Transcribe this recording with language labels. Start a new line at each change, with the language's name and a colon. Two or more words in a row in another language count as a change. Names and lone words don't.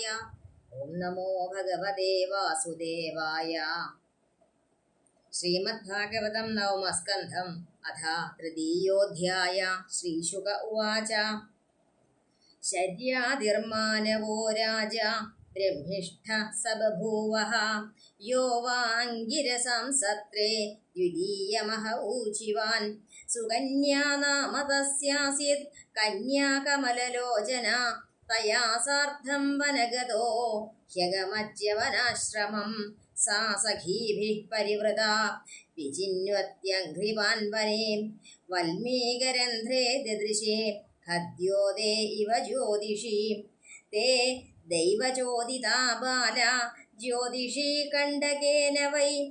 Sanskrit: ഓം നമോ ഭഗവതേ വാസുദേവായ. ശ്രീമദ്ഭാഗവതം നവമസ്കന്ധം അഥ തൃതീയോऽധ്യായ. ശ്രീശുക ഉവാച. ശര്യാതിർമാനവോ രാജാ ബ്രഹ്മിഷ്ഠ स बभूवः यो वाङ्गिरसां सत्रे द्वितीयमह ऊचिवान् सुकन्या नाम तस्यासीत् कन्याकमललोचना तया सार्धं वनगतो ह्यगमच्यवनाश्रमं सा सखीभिः परिवृता विचिन्वत्यङ्घ्रिवान् वने वल्मीकरन्ध्रे ददृशे खद्योदे इव ज्योतिषी ते दैवचोदिता बाला ज्योतिषी कण्डकेन वै